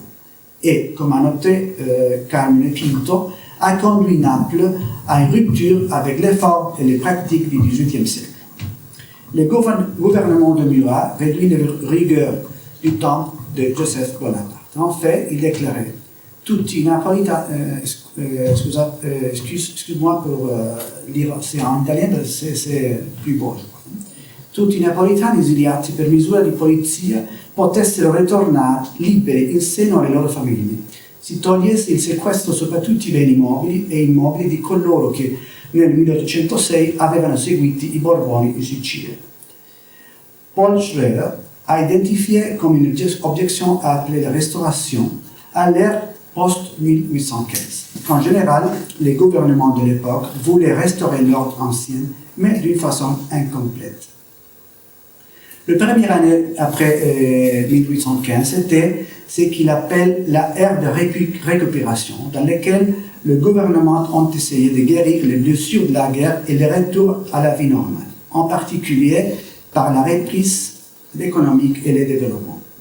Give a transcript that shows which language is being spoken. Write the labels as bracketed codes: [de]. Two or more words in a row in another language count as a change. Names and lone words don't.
[fr] Et, comme a noté Carmine Quinto, a conduit Naples à une rupture avec les formes et les pratiques du XVIIIe siècle. Le gouvernement de Murat réduit les rigueurs du temps de Joseph Bonaparte. En fait, il déclarait « [it] tutti i napolitani, [fr] excuse-moi pour lire, c'est en italien, c'est più beau. [it] Tutti i napolitani esiliati per misura di polizia potessero ritornare liberi in seno alle loro famiglie. Si togliesse il sequestro sopra tutti i beni mobili e immobili di coloro che nel 1806 avevano seguito i Borboni in Sicilia. [fr] Paul Schroeder a identifié comme une objection appelée la restauration à l'ère post-1815. En général, les gouvernements de l'époque voulaient restaurer l'ordre ancien, mais d'une façon incomplète. Le première année après 1815, c'était ce qu'il appelle la ère de récupération, dans laquelle le gouvernement a essayé de guérir les blessures de la guerre et le retour à la vie normale, en particulier par la reprise économique et le développement.